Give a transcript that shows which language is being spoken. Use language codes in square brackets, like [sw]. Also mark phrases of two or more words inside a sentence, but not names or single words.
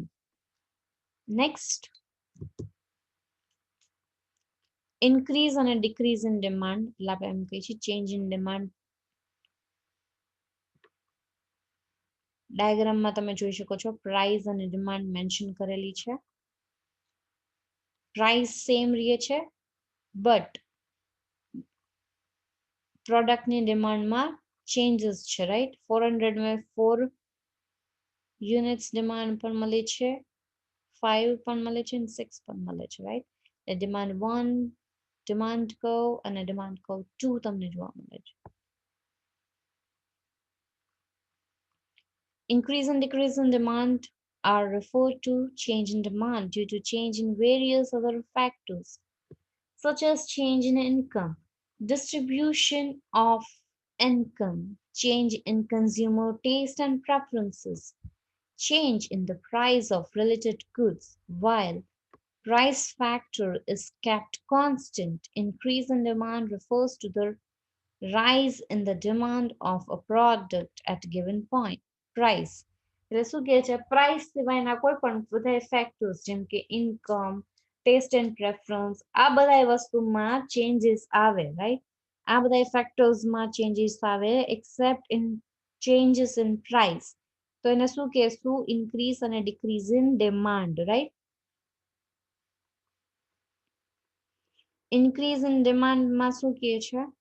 [en] Next, increase and a decrease in demand [gu] એટલે આપણે એમ કહીએ છીએ [en] change in demand. [gu] ડાયાગ્રામમાં તમે જોઈ શકો છો પ્રાઇસ અને ડિમાન્ડ મેન્શન કરેલી છે [en] price same [gu] રહે છે બટ પ્રોડક્ટની ડિમાન્ડમાં ચેન્જીસ છે રાઈટ 400 માં [en] 4 units demand [gu] પણ મળે છે 5 પણ મળે છે અને 6 પણ મળે છે રાઈટ ડિમાન્ડ 1 [en] demand curve [gu] અને [en] demand curve [gu] 2 તમને જોવા મળે છે [en] Increase and decrease in demand are referred to change in demand due to change in various other factors, such as change in income, distribution of income, change in consumer taste and preferences, change in the price of related goods, while price factor is kept constant. Increase in demand refers to the rise in the demand of a product at a given point. [gu] Price એટલે શું કહે છે પ્રાઇસ સિવાયના કોઈ પણ બધા ફેક્ટર્સ જેમ કે [en] income taste and preference [gu] આ બધા વસ્તુમાં ચેન્જીસ આવે રાઈટ આ બધા ફેક્ટર્સમાં ચેન્જીસ આવે [en] except in changes in price [gu] તો એને શું કહેશું ઇન્ક્રીઝ અને [en] decrease in demand right increase in demand [gu] શું કહે છે